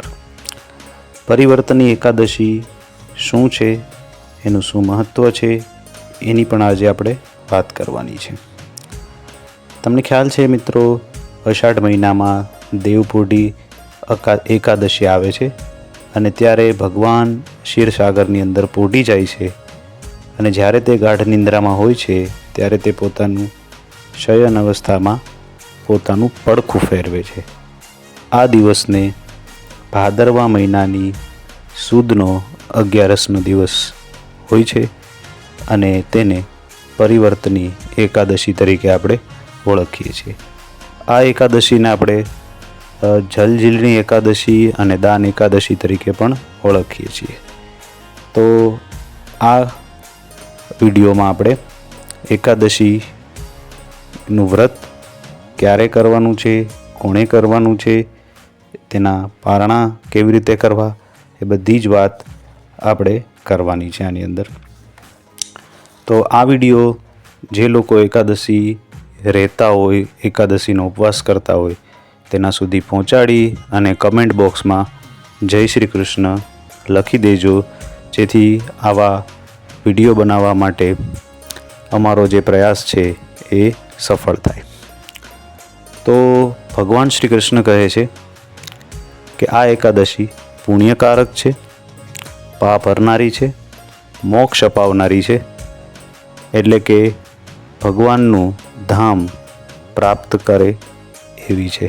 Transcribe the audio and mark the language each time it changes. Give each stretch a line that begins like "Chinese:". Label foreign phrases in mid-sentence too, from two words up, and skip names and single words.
Gujarati: પરિવર્તની એકાદશી શું છે, એનું શું મહત્વ છે, એની પણ આજ આપણે વાત કરવાની છે छे। તમને ખ્યાલ છે મિત્રો, અષાઢ મહિનામાં દેવપોઢી એકાદશી આવે છે અને ત્યારે ભગવાન ક્ષીરસાગરની અંદર પોઢી જાય છે અને જ્યારે તે ગાઢ નિદ્રામાં હોય છે ત્યારે તે પોતાનું શયન અવસ્થામાં પોતાનું પડખું ફેરવે છે। આ દિવસને ભાદરવા મહિનાની સુદનો 11 દિવસ હોય છે અને તેને પરિવર્તની એકાદશી તરીકે આપણે ઓળખીએ છીએ। આ એકાદશીને આપણે જલઝીલની એકાદશી અને દાન એકાદશી તરીકે પણ ઓળખીએ છીએ। તો આ વિડિયોમાં આપણે એકાદશીનું વ્રત ક્યારે કરવાનું છે, કોણે કરવાનું છે, તેના પારણા કેવી રીતે કરવા, એ બધી જ વાત આપણે કરવાની છે આની અંદર। તો આ વિડિયો જે લોકો એકાદશી રહેતા હોય, એકાદશીનો ઉપવાસ કરતા હોય તેના સુધી પહોંચાડી અને
English: comment box
Gujarati: માં જય શ્રી કૃષ્ણ લખી દેજો, જેથી આવા વિડિયો બનાવવા માટે અમારો જે પ્રયાસ છે એ સફળ થાય। તો ભગવાન શ્રી કૃષ્ણ કહે છે કે આ એકાદશી પુણ્યકારક છે, પાપ હરનારી છે, મોક્ષ અપાવનારી છે, એટલે કે ભગવાનનું ધામ પ્રાપ્ત કરે એવી છે।